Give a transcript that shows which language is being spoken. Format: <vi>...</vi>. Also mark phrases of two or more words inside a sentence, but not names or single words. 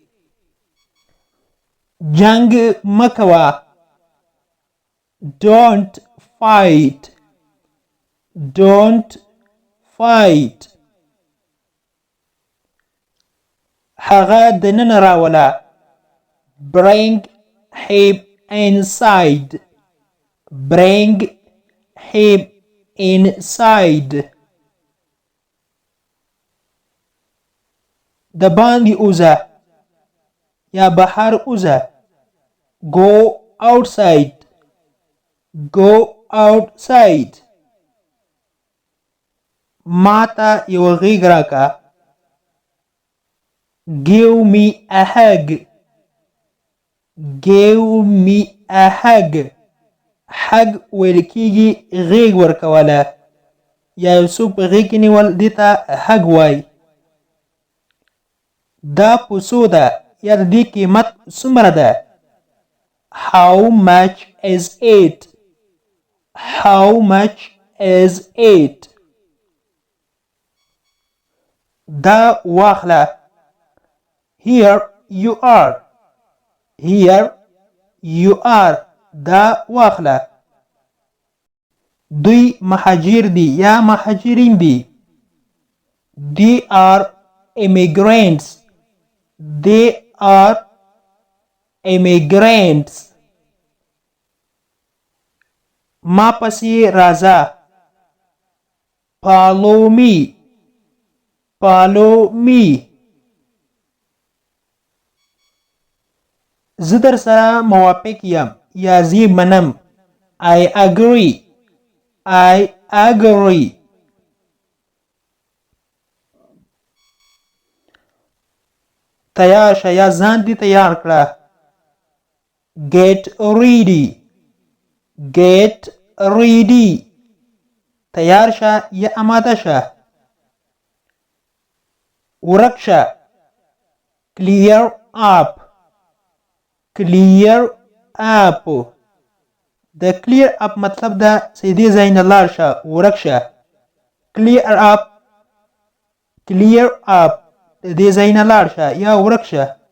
<ps>جنگ مکوه.</ps> <en>Don't fight. Don't fight.</en> <ps>هغه دننه راوله.</ps> <en>Bring him inside. Bring him inside.</en> <ps>د باندې اوزه یا بهر اوزه.</ps> <en>Go outside. Go outside.</en> <ps>ماته یو غېږ راکه.</ps> <en>Give me a hug. Give me a hug.</en> <ps>hug ویل کېږي غېږ ورکوله یا یو څوک په غېږ کې نیول دې ته hug وایي. دا په څو ده یا د دې قیمت څومره ده؟</ps> <en>How much is it? How much is it?</en> <ps>دا واخله.</ps> <en>Here you are. Here you are.</en> <ps>دا واخله. دوی مهاجر دي یا مهاجرین دي.</ps> <en>They are immigrants. They are immigrants.</en> <ps>ما پسې راځه.</ps> <en>Follow me. Follow me.</en> <ps>زه در سره موافق یم یا زه منم.</ps> <en>I agree. I agree.</en> <ps>تیار شه یا ځان دې تیار کړه.</ps> <en>Get ready. Get ready.</en> <ps>تیار شه یا آماده شه. ورک شه.</ps> <en>Clear up. Clear up.</en> <ps>د</ps> <en>clear up</en> <ps>مطلب ده چې دې ځای نه لاړ شه، ورک شه.</ps> <en>Clear up clear up</en> <ps>د دې ځای نه لاړ شه یا ورک شه.</ps>